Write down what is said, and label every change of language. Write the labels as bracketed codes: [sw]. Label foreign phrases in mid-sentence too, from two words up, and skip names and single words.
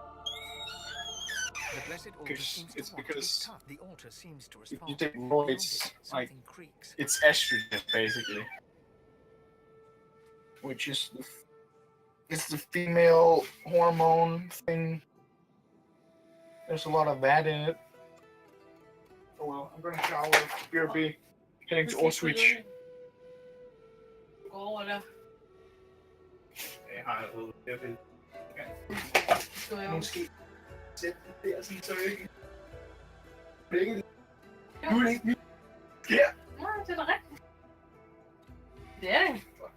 [en] It's because if you take roids, like, it's estrogen basically, which is it's the female hormone thing. There's a lot of that in it. Oh well, I'm gonna shower. BRB. Heading to Auschwitz. [da] Gå over der. Jeg har allerede det. Skal jeg Måske sætte det der, sådan, så ikke... Begge nu er det ikke ja. Nej, det er da rigtigt. Det er det.